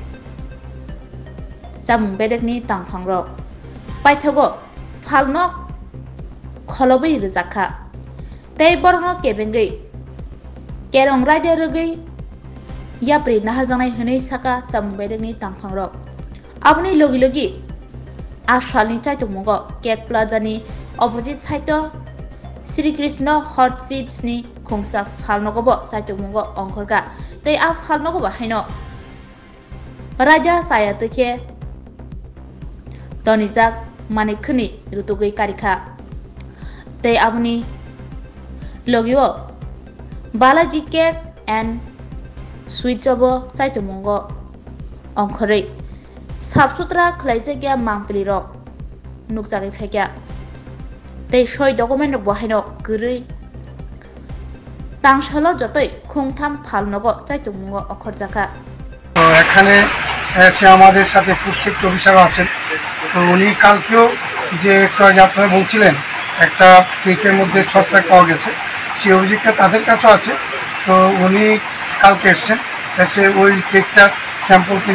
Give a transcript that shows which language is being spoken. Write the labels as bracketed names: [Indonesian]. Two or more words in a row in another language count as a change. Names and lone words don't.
[Kok Borok] jamung bedek ni tangphangro paithago falno kholobai rujakha tei borno kebengai kerong raide rugai yapri nahar janai hwnei saka jamung bedek ni tangphangrok aboni logi logi asalni chaitungmungo cake plaza ni [English] opposite side [Kok Borok] Sri Krishna Hot Chips ni khongsa phalnogobo chaitungmungo ongkhorga tei a phalnogobo haino raja saya teke donijak manikhni rutugai karikha tei aboni logiwo Balaji Cake and Sweets obo chaitungmungo ongkhorei sabsutra khlaijagya mangpili rok nukjagui phaikya tei soi document rok bohaino gurui tangsalo jotoi khongtham phalnogo chaitungmungo okhorjaka [Bangla] তো এখানে সে আমাদের সাথে [English] food safety officer [Bangla] আছেন তো উনি কালকেও যে আপনারা বলছিলেন একটা কেকের মধ্যে ছত্রাক পাওয়া গেছে সেই অভিযোগটা তাদের কাছেও আছে তো উনি কালকে এসছেন এসে ওই কেকটার স্যাম্পল তিনি